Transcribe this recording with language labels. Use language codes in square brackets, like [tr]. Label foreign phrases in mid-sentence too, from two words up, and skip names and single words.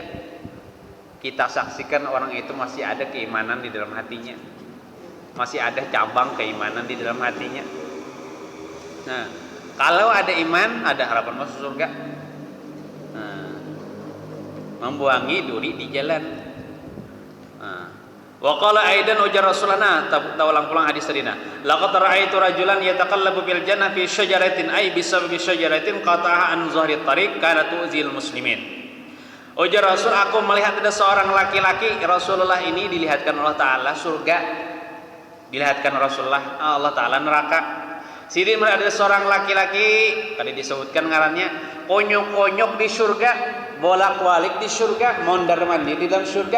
[id] Kita saksikan orang itu masih ada keimanan di dalam hatinya. Masih ada cabang keimanan di dalam hatinya. Nah, kalau ada iman, ada harapan masuk surga. Nah, membuangi duri di jalan. [ar] وقال أيضا [bjn] ujar Rasulullah, taulang pulang hadis tadi. [ar] لقد رأيت رجلا يتقلب بالجنة في شجرة أي بسبب شجرة قطعها عن ظهر طريق كانت تؤذي المسلمين. [bjn] Ujar Rasul, aku melihat ada seorang laki-laki. [id] Rasulullah ini dilihatkan Allah Ta'ala surga, dilihatkan Rasulullah Allah Ta'ala neraka. [bjn] Sini ada seorang laki-laki, tadi disebutkan ngarannya konyok-konyok di surga, bolak-balik di surga, mondar-mandir di dalam surga.